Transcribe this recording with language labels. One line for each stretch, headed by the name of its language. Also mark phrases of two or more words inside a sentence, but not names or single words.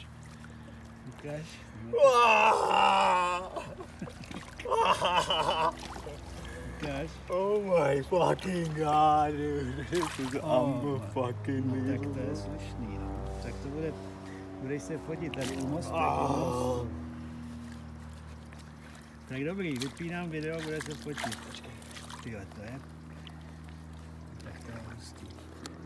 Czech: Ukaž. Ukaž.
English: Oh my fucking god, dude. This is
Czech: Tak to je slušný, no. Tak to budeš se fotit tady u mostu. Tak dobrý, vypínám video, bude se fotit. Počkej. Tyhle, to je. Tak to je hustý.